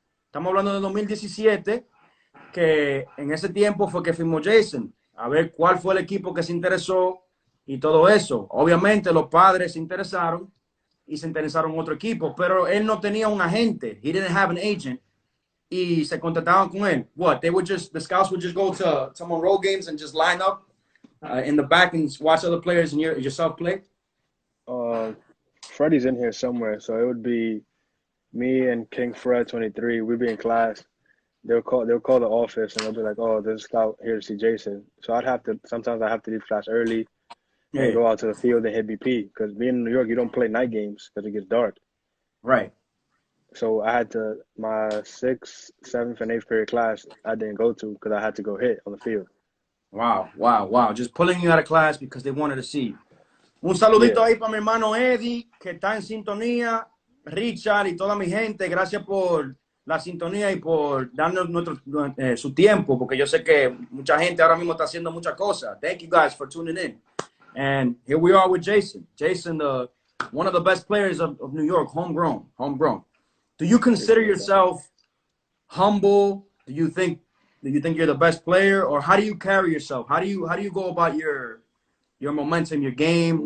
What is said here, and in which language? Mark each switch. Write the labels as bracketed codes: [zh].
[es] Estamos hablando de 2017, que en ese tiempo fue que firmó Jason, a ver cuál fue el equipo que se interesó y todo eso. Obviamente los Padres se interesaron y se interesaron en otro equipo, pero él no tenía un agente. [en] He didn't have an agent. [es] Y se contactaban con él. [en] What? The scouts would just go to Monroe games and just line up in the back and watch other players and yourself play? Freddie's in here somewhere, so it would be me and King Fred 23. We'd be in class. They'll call the office and they'll be like, "Oh, there's a scout here to see Jason." So sometimes I have to leave class early and go out to the field and hit BP, because being in New York, you don't play night games because it gets dark. Right. So I had to, my 6th, 7th, and 8th period class, I didn't go to because I had to go hit on the field. Wow. Just pulling you out of class because they wanted to see you. [es] Un saludito ahí para mi hermano Eddie, que está en sintonía, Richard y toda mi gente. Gracias por la sintonía y por darnos su tiempo, porque yo sé que mucha gente ahora mismo está haciendo muchas cosas. [en] Thank you guys for tuning in. And here we are with Jason. Jason, one of the best players of New York, homegrown. Do you consider yourself humble? Do you think you're the best player, or how do you carry yourself? How do you go about your momentum, your game?